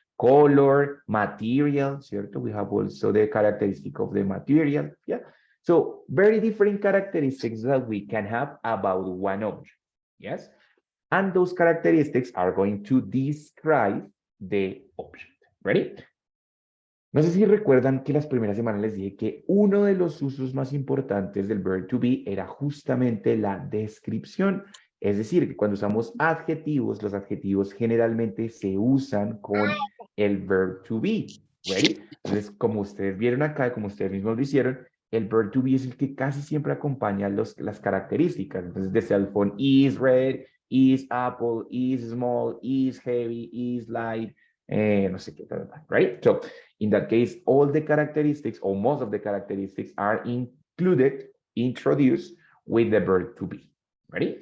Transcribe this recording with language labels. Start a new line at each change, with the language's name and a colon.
Spanish: Color, material, ¿cierto?
English: We have also the characteristic of the material, yeah. So, very different characteristics that we can have about one object, yes? And those characteristics are going to describe the object. Ready?
Spanish: No sé si recuerdan que las primeras semanas les dije que uno de los usos más importantes del verb to be era justamente la descripción. Es decir, que cuando usamos adjetivos, los adjetivos generalmente se usan con el verb to be.
English: ¿Ready?
Spanish: Entonces, como ustedes vieron acá, como ustedes mismos lo hicieron, el verb to be es el que casi siempre acompaña las características.
English: Entonces, the cell phone is red, is apple, is small, is heavy, is light,
Spanish: no sé qué,
English: right? So, in that case, all the characteristics, or most of the characteristics are included, introduced with the verb to be. Ready?